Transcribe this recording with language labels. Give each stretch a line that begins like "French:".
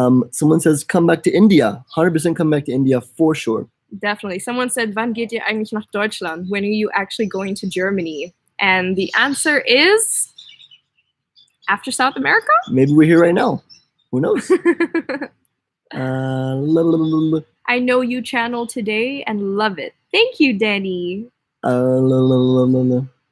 English: Someone says, come back to India. 100% come back to India for sure. Definitely. Someone said,
German: wann geht ihr eigentlich nach Deutschland?
English: When are you actually going to Germany? And the answer is after South America? Maybe we're here right now. Who knows? La, la, la, la, I know you channel today and love it. Thank you, Danny. la, la, la, la, la.